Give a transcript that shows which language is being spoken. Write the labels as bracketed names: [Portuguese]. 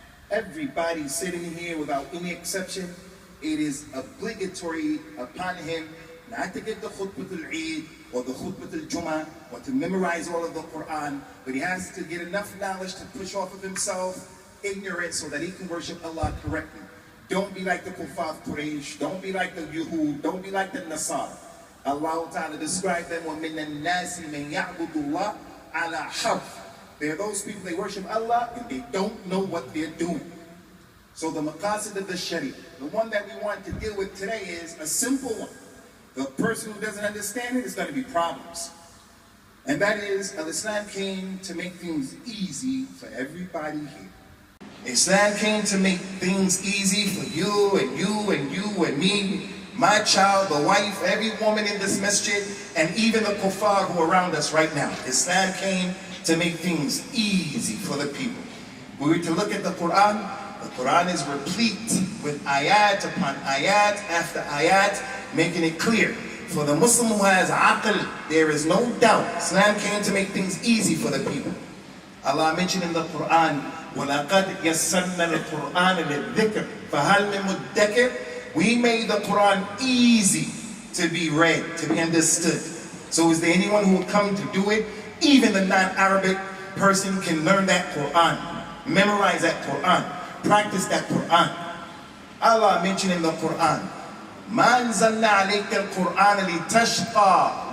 [English] Everybody sitting here, without any exception, it is obligatory upon him not to get the Khutba al-Eid or the Khutba al-Jum'ah or to memorize all of the Quran, but he has to get enough knowledge to push off of himself ignorance so that he can worship Allah correctly. Don't be like the Kuffar of Quraysh, don't be like the Yuhud, don't be like the Nasara. Allah Ta'ala described them, [Arabic] وَمِنَ النَّاسِ مَنْ يَعْبُدُ اللَّهَ عَلَى حَرْفٍ. [English] They're those people, they worship Allah and they don't know what they're doing. So the maqasid of the Sharia, the one that we want to deal with today, is a simple one. The person who doesn't understand it is going to be problems. And that is, Islam came to make things easy for everybody here. Islam came to make things easy for you and you and you and me, my child, the wife, every woman in this masjid, and even the kuffar who are around us right now. Islam came to make things easy for the people. We were to look at the Quran is replete with ayat upon ayat after ayat, making it clear. For the Muslim who has aql, there is no doubt Islam came to make things easy for the people. Allah mentioned in the Quran, [Arabic] وَلَقَدْ يَسَّرْنَا الْقُرْآنَ لِلذِّكْرِ فَهَلْ مِن مُدَّكِرٍ. [English] We made the Quran easy to be read, to be understood. So is there anyone who will come to do it? Even the non-Arabic person can learn that Quran, memorize that Quran, practice that Quran. Allah mentioned in the Quran, [Arabic] مَا أَنزَلْنَا عَلَيْكَ الْقُرْآنَ لِتَشْقَى.